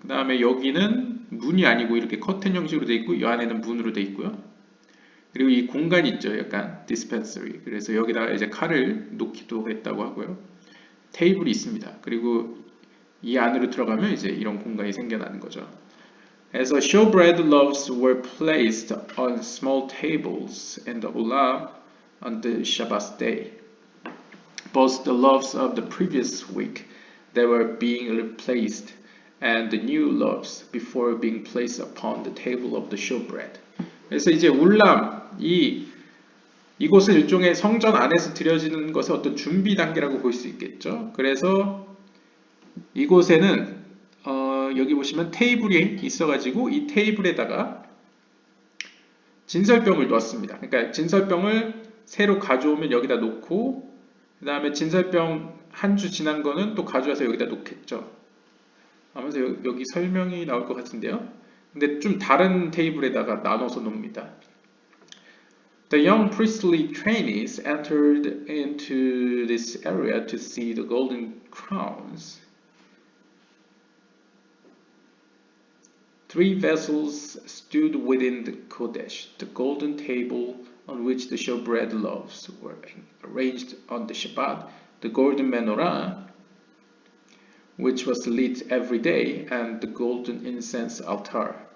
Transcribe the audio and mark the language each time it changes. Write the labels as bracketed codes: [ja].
[ko] 그 다음에 여기는 문이 아니고 이렇게 커튼 형식으로 되어 있고 이 안에는 문으로 되어 있고요. 그리고 이 공간이 있죠. 약간 dispensary. 그래서 여기다가 이제 칼을 놓기도 했다고 하고요. 테이블이 있습니다. 그리고 이 안으로 들어가면 이제 이런 공간이 생겨나는 거죠. [en] As the showbread loaves were placed on small tables in the ulam on the Shabbat day, both the loaves of the previous week that were being replaced and the new loaves before being placed upon the table of the showbread. [ko] 그래서 이제 울람 이곳은 일종의 성전 안에서 드려지는 것의 어떤 준비 단계라고 볼 수 있겠죠. 그래서 이곳에는 여기 보시면 테이블이 있어가지고 이 테이블에다가 진설병을 놓았습니다. 그러니까 진설병을 새로 가져오면 여기다 놓고 그 다음에 진설병 한 주 지난 거는 또 가져와서 여기다 놓겠죠. 아무래서 여기 설명이 나올 것 같은데요. 근데 좀 다른 테이블에다가 나눠서 놓습니다. [en] The young priestly trainees entered into this area to see the golden crowns. 3 vessels stood within the Kodesh, the golden table on which the showbread loaves were arranged on the Shabbat, the golden menorah, which was lit every day, and the golden incense altar.